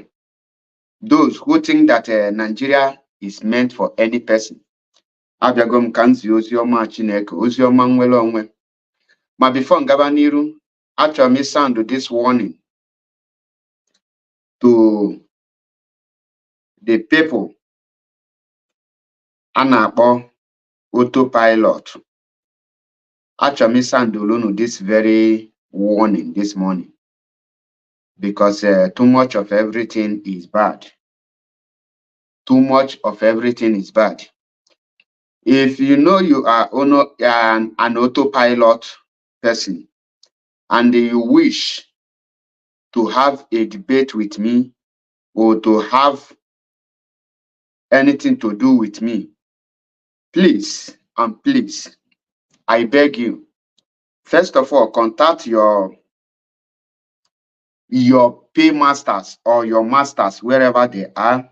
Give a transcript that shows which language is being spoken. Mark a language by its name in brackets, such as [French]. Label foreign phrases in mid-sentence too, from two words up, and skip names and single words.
[English] Those who think that Nigeria is meant for any person. [Igbo] Abịago m ka m zie ozi ọma Chineke, ozi ọma nnwere onwe. Ma before ngaba n'iru, achọrọ m [English] sound this warning to the people [Igbo] a na-akpọ autopilot. Achọrọ m sound unu [English] this very warning this morning because too much of everything is bad. Too much of everything is bad. If you know you are an autopilot person and you wish to have a debate with me or to have anything to do with me, please and please, I beg you, first of all, contact your paymasters or your masters, wherever they are.